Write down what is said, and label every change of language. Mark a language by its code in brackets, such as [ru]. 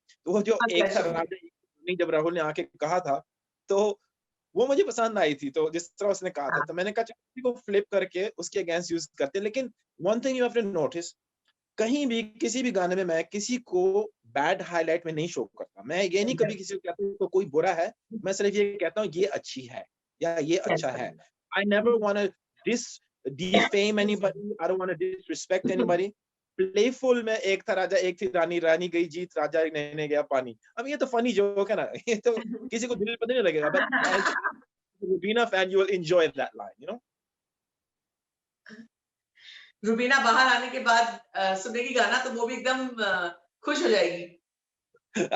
[hi] तो वो जो एक था राजा, जब राहुल ने आके कहा था, तो वो मुझे पसंद आई थी, तो जिस तरह उसने कहा था, तो मैंने कहा चलो को फ्लिप करके उसके अगेंस्ट यूज करते हैं। लेकिन [en] one thing you have to notice, [hi] कहीं भी किसी भी गाने में मैं किसी को बैड हाईलाइट में नहीं शो करता। मैं ये नहीं कभी किसी को कहता हूँ तो कोई बुरा है, मैं सिर्फ ये कहता हूँ ये अच्छी है या ये अच्छा है। [en] I never want to defame anybody, I don't want to disrespect anybody। [hi] Playful में एक था राजा एक थी रानी, रानी गई जीत राजा लेने गया पानी। अब ये तो फनी जोक है ना, ये तो किसी को दिल पर नहीं लगेगा, [en] but as a Rubina fan you will enjoy that line, you know। [hi] Rubina बाहर आने के बाद सुनेगी गाना तो वो भी एकदम खुश हो जाएगी।